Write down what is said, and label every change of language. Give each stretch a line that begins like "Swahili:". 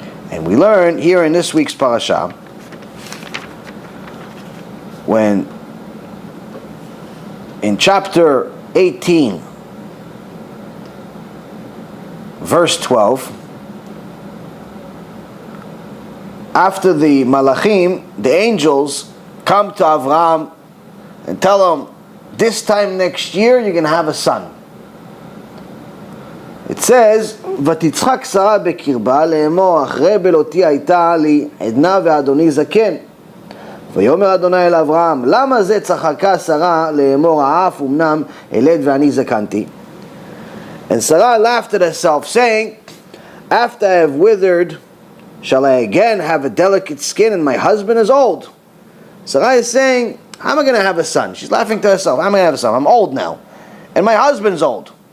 English: And we learn here in this week's parasha, when in chapter 18, verse 12, after the malachim, the angels, come to Avraham and tell him, this time next year you're going to have a son. It says,
Hebrew: ותצחק שרה בקרבה לאמור אחרי בלותי הייתה לי עדנה ואדוני זקן. ויאמר אדוני אל אברהם, למה זה צחקה שרה לאמור האף אמנם אלד ואני זקנתי?
English: And Sarah laughed at herself, saying, after I have withered, shall I again have a delicate skin and my husband is old? Sarah is saying, how am I going to have a son? She's laughing to herself, how am I going to have a son? I'm old now. And my husband's old.